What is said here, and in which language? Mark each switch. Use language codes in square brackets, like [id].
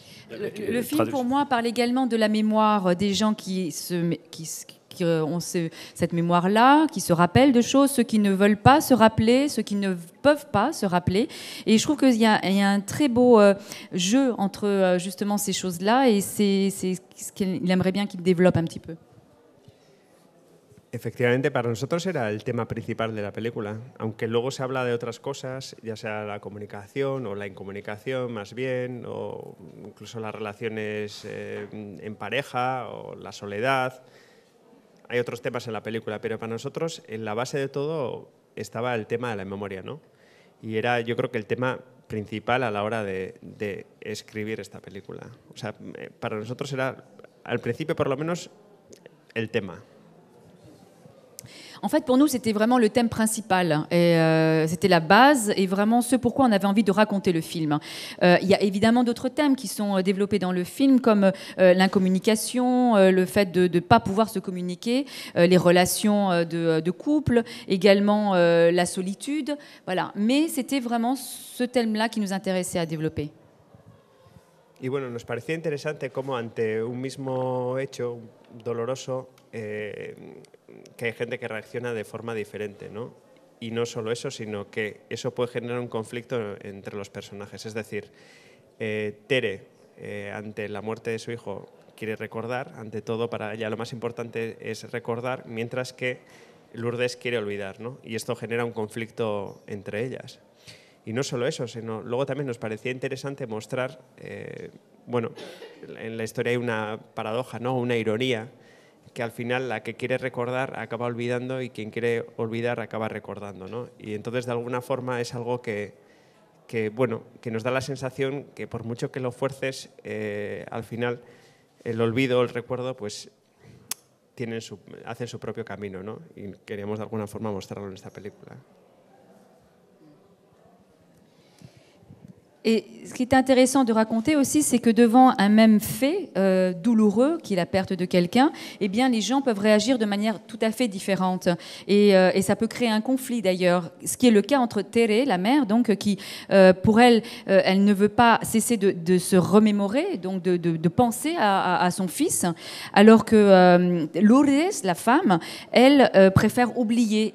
[fr] Le film, pour moi, parle également de la mémoire des gens qui ont cette mémoire-là, qui se rappellent de choses, ceux qui ne veulent pas se rappeler, ceux qui ne peuvent pas se rappeler. Et je trouve qu'il y a un très beau jeu entre justement ces choses-là, et c'est ce qu'il aimerait bien qu'il développe un petit peu. [es] Efectivamente, para nosotros era el tema principal de la película, aunque luego se habla de otras cosas, ya sea la comunicación o la incomunicación más bien, o incluso las relaciones en pareja o la soledad. Hay otros temas en la película, pero para nosotros en la base de todo estaba el tema de la memoria, ¿no? Y era, yo creo que el tema principal a la hora de escribir esta película. O sea, para nosotros era, al principio por lo menos, el tema. En fait, pour nous, c'était vraiment le thème principal. C'était la base et vraiment ce pourquoi on avait envie de raconter le film. Il y a évidemment d'autres thèmes qui sont développés dans le film, comme l'incommunication, le fait de ne pas pouvoir se communiquer, les relations de couple, également la solitude. Voilà. Mais c'était vraiment ce thème-là qui nous intéressait à développer. Y bueno, nos parecía interesante cómo ante un mismo hecho doloroso que hay gente que reacciona de forma diferente, ¿no? Y no solo eso, sino que eso puede generar un conflicto entre los personajes. Es decir, Tere, ante la muerte de su hijo, quiere recordar, ante todo para ella lo más importante es recordar, mientras que Lourdes quiere olvidar, ¿no? Y esto genera un conflicto entre ellas. Y no solo eso, sino luego también nos parecía interesante mostrar, bueno, en la historia hay una paradoja, ¿no? Una ironía, que al final la que quiere recordar acaba olvidando y quien quiere olvidar acaba recordando, ¿no? Y entonces de alguna forma es algo que bueno, que nos da la sensación que por mucho que lo fuerces, al final el olvido, el recuerdo, pues hacen su propio camino, ¿no? Y queríamos de alguna forma mostrarlo en esta película. [fr] Et ce qui est intéressant de raconter aussi, c'est que devant un même fait douloureux, qui est la perte de quelqu'un, eh bien, les gens peuvent réagir de manière tout à fait différente. Et ça peut créer un conflit d'ailleurs, ce qui est le cas entre Tere, la mère, donc, qui, pour elle, elle ne veut pas cesser de se remémorer, donc de penser à son fils, alors que Lourdes, la femme, elle préfère oublier.